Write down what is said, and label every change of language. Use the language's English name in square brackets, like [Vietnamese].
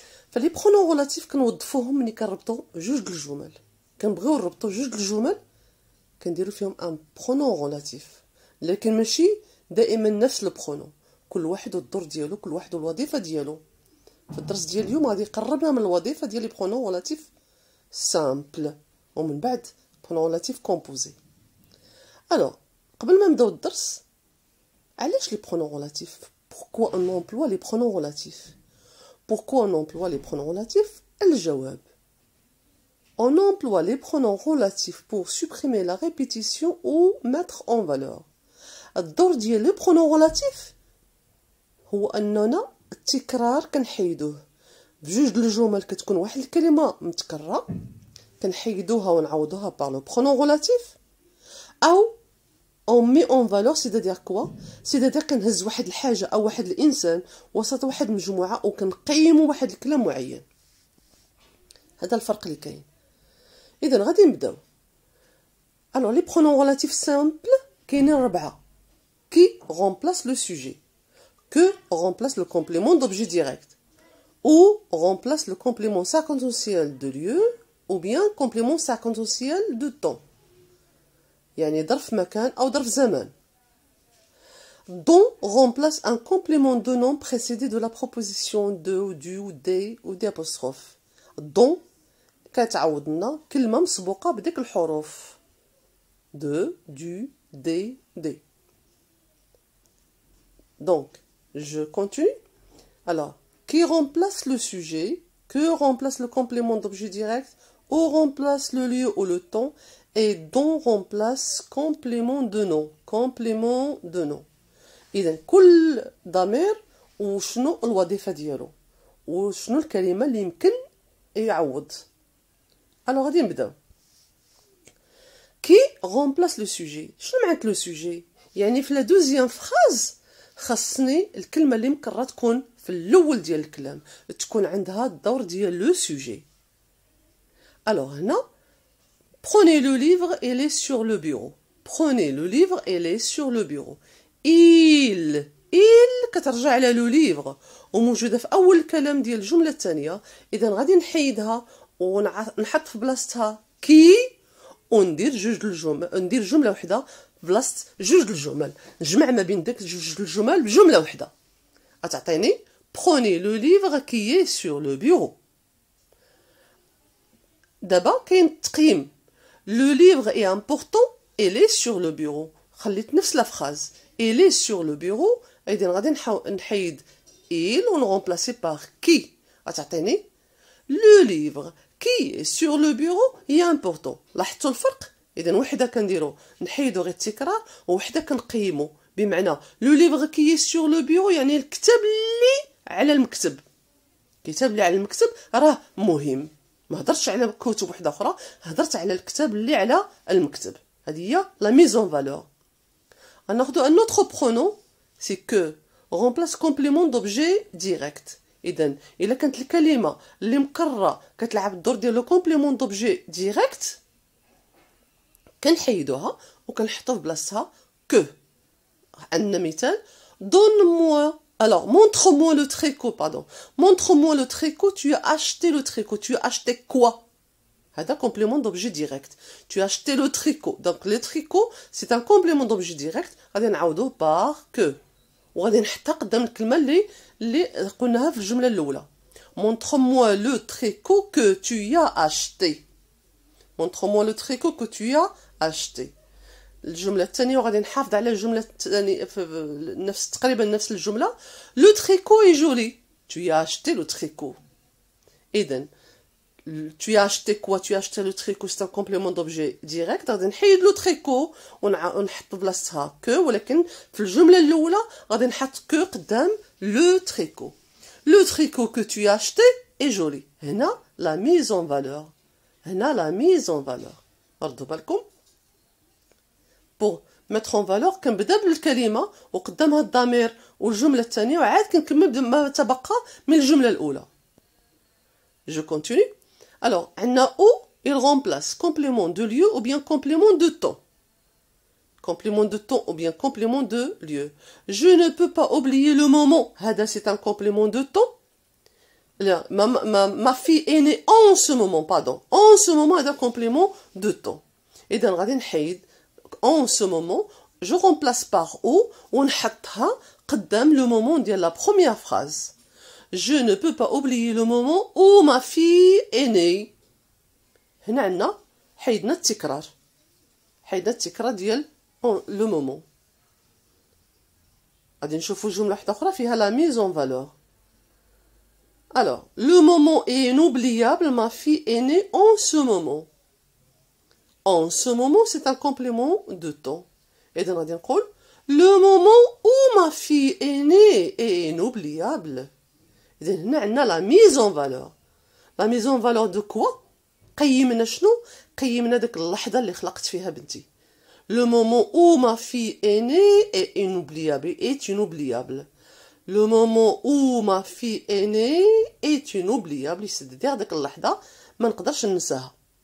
[Arabic] فلي برونون غولاتيف كنوظفوهم ملي كنربطوا جوج د الجمل، كنبغيو نربطوا جوج د الجمل كنديروا فيهم ان برونون غولاتيف، لكن ماشي دائما نفس البرونون، كل واحد والدور ديالو، كل واحد والوظيفه ديالو. في الدرس ديال اليوم غادي يقربنا من الوظيفه ديال لي برونون غولاتيف سامبل، ومن بعد برونون غولاتيف كومبوزي. الوغ قبل ما نبداو الدرس، علاش لي برونون غولاتيف؟ [French] pourquoi on emploie les pronoms relatifs? pourquoi on emploie les pronoms relatifs? [Arabic] الجواب: [French] on emploie les pronoms relatifs pour supprimer la répétition ou mettre en valeur. [Arabic] الدور ديال لي برونون غولاتيف هو اننا التكرار كنحيدوه. بجوج د الجمل كتكون واحد الكلمه متكرره، كنحيدوها ونعوضوها بار لو برونون غولاتيف، او [French] on met en valeur. c'est-à-dire quoi? c'est-à-dire [Arabic] كنهز واحد الحاجه او واحد الانسان وسط واحد المجموعه وكنقيموا واحد الكلام معين. هذا الفرق اللي كاين. اذا غادي نبداو. [French] alors les pronoms relatifs simples [Arabic] كاينين 4: [French] qui remplace le sujet, que remplace le complément d'objet direct, ou remplace le complément circonstanciel de lieu, ou bien complément circonstanciel de temps. [Arabic] يعني ظرف مكان أو ظرف زمان. [French] dont remplace un complément de nom précédé de la proposition de ou du ou des ou des apostrophes. [Arabic] dont كتعوضنا كلمة مسبوقة بديك الحروف de, du, des. [French] Donc, je continue. Alors, qui remplace le sujet, que remplace le complément d'objet direct, ou remplace le lieu ou le temps, et dont remplace complément de nom. complément de nom. [Arabic] إذا كل ضمير وشنو الوظيفة ديالو وشنو الكلمة اللي يمكن يعوض. [French] alors [Arabic] غادي نبداو. [French] qui remplace le sujet. [Arabic] شنو معنات لو سوجي؟ يعني في لا دوزيام فراز خاصني الكلمة اللي مكررة تكون في الأول ديال الكلام، تكون عندها الدور ديال لو سوجي. [French] alors [Arabic] هنا [French] prenez le livre et il est sur le bureau. prenez le livre et il est sur le bureau. [Arabic] il كترجع على لو ليفغ وموجوده في اول الكلام ديال الجمله الثانيه. اذا غادي نحيدها ونحط في بلاصتها كي وندير جوج الجمل، ندير جمله وحده بلاصه جوج الجمل، نجمع ما بين داك جوج الجمل بجمله وحده. غتعطيني [French] prenez le livre qui est sur le bureau. [Arabic] دابا كاين التقييم. [French] le livre est important, il est sur le bureau. [Arabic] خليت نفس لا فراز [French] il est sur le bureau. [Arabic] إذن غادي نحيد il و نغومبلاسي باغ qui. غتعطيني [French] le livre qui est sur le bureau est important. [Arabic] لاحظتوا الفرق؟ إذن وحده كنديرو نحيدو غير التكرار، ووحده كنقيمو. بمعنى لو ليفغ كي سور لو بيرو يعني الكتاب اللي على المكتب. الكتاب اللي على المكتب راه مهم، ما هضرتش على كتب وحده اخرى، هضرت على الكتاب اللي على المكتب. هذه هي لا ميزون فالور. غناخدو ان اوتر برونون سي كو [French] remplace complément d'objet direct. [Arabic] اذا الا كانت الكلمه اللي مكرره كتلعب الدور ديال لو كومبليمون دوبجي ديريكت كنحيدوها وكنحطو في بلاصتها كو. [French] عندنا مثال: donne-moi, alors montre-moi le tricot, pardon, montre-moi le tricot, tu as acheté le tricot, tu as acheté quoi? [Arabic] هذا [French] complément d'objet direct. tu as acheté le tricot. donc le tricot c'est un complément d'objet direct. [Arabic] غادي نعوضوه [French] par que [Arabic] وغادي نحطها قدام الكلمه اللي قلناها في الجمله الاولى. [French] montre-moi le tricot que tu as acheté. montre-moi le tricot que tu as acheté. [Arabic] الجمله الثانيه وغادي نحافظ على الجمله الثانيه في نفس تقريبا نفس الجمله. [French] le tricot est joli, tu as acheté le tricot. [Arabic] اذا [French] tu as acheté quoi, tu as acheté le tricot, c'est un complément d'objet direct. [Arabic] غادي نحيد لو تريكو ونحط بلاصتها كو، ولكن في الجمله الاولى غادي نحط كو قدام لو تريكو. لو تريكو [French] que tu as acheté est joli. [Arabic] هنا [French] la mise en valeur. [Arabic] هنا [French] la mise en valeur. [Arabic] ردوا بالكم. [French] pour mettre en valeur [Arabic] كنبدا بالكلمه وقدامها الضمير والجمله الثانيه وعاد كنكمل بما تبقى من الجمله الاولى. [French] Je continue. Alors, [Arabic] عندنا [French] ou il remplace complément de lieu ou bien complément de temps. Complément de temps ou bien complément de lieu. Je ne peux pas oublier le moment. [Arabic] هذا [French] c'est un complément de temps. Là, ma fille est née en ce moment, pardon. En ce moment, [Arabic] هذا [French] complément de temps. [Arabic] إذا غادي نحيد [French] en ce moment, je remplace par ou [Arabic] ونحطها قدام [French] le moment [Arabic] ديال [French] la première phrase. Je ne peux pas oublier le moment où ma fille est née. [Arabic] هنا عندنا حيدنا التكرار. حيدنا التكرار ديال لو مومون. غادي نشوفوا جمله واحده اخرى فيها la mise en valeur. [French] Alors, le moment est inoubliable, ma fille est née en ce moment. En ce moment, c'est un complément de temps. [Arabic] إذا غادي نقول [French] le moment où ma fille est née est inoubliable. [Arabic] إذا هنا عندنا [French] la mise en valeur. La mise en valeur de quoi؟ [Arabic] قيمنا شنو؟ قيمنا داك اللحظة اللي خلقت فيها بنتي. [French] Le moment où ma fille est née est inoubliable. Est inoubliable. Le moment où ma fille est née est inoubliable. c'est-à-dire [Arabic] داك اللحظة ما نقدرش ننساها.